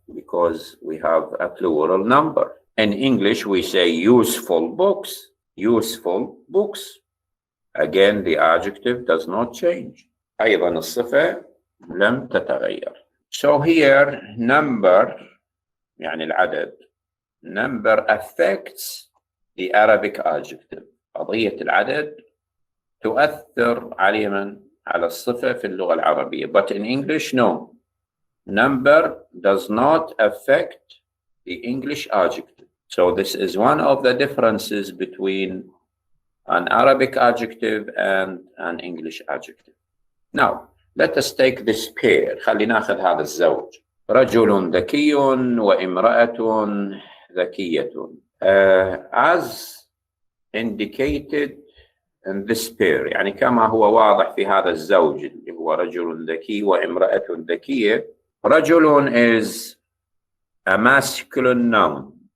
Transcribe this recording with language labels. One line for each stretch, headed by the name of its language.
English: Because we have a plural number. In English, we say useful books, useful books. Again, the adjective does not change.
Arabic: أيضا الصفة لم تتغير.
English: So here, number,
Arabic: يعني العدد,
English: number affects the Arabic adjective.
Arabic: قضية العدد تؤثر على الصفة في اللغة العربية.
English: But in English, no. Number does not affect the English adjective. So this is one of the differences between an Arabic adjective and an English adjective. Now, let us take this pair.
Arabic: خلينا ناخذ هذا الزوج. رجل ذكي وامرأة ذكية.
English: As indicated in this pair,
Arabic: يعني كما هو واضح في هذا الزوج اللي هو رجل ذكي وامرأة ذكية.
English: رجل is a masculine noun.